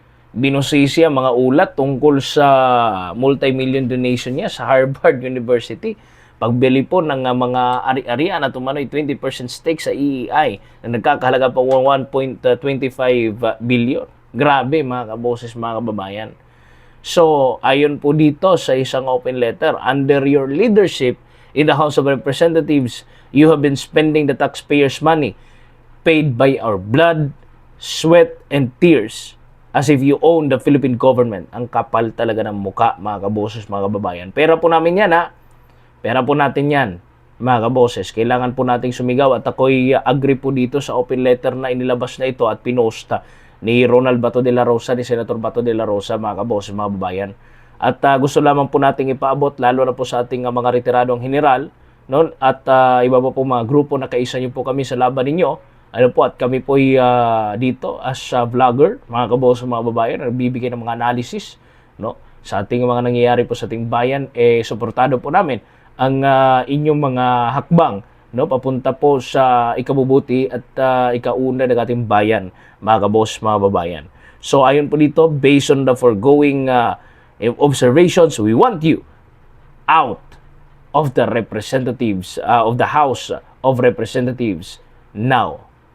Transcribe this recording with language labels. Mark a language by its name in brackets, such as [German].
[Filipino] binusisi ang mga ulat tungkol sa multi-million donation niya sa Harvard University. Pagbili po ng mga ari-arian at umano'y 20% stake sa EEI na nagkakahalaga pa 1.25 billion. Grabe mga kaboses, mga kababayan. So, ayon po dito sa isang [English] open letter, under your leadership in the House of Representatives, you have been spending the taxpayers' money paid by our blood, sweat, and tears as if you own the Philippine government. [Filipino] Ang kapal talaga ng muka, mga kaboses, mga kababayan. Pera po namin yan, ha? Pera po natin yan, mga kaboses. Kailangan po nating sumigaw at ako'y agree po dito sa open letter na inilabas na ito at pinost ni Ronald Bato de la Rosa, ni Senator Bato de la Rosa, mga kaboses, mga kababayan. At gusto lamang po nating ipaabot, lalo na po sa ating mga retiradong general, no? At iba pa po mga grupo na kaisa niyo po kami sa laban ninyo. Ano po, at kami po dito as vlogger, mga kaboses, mga kababayan, nagbibigay ng mga analysis, no? Sa ating mga nangyayari po sa ating bayan, suportado po namin ang inyong mga hakbang, no, papunta po sa ikabubuti at ikauna ng ating bayan, mga kabos, mga babayan. So ayon po dito, [English] based on the foregoing observations, we want you out of the representatives of the House of Representatives now.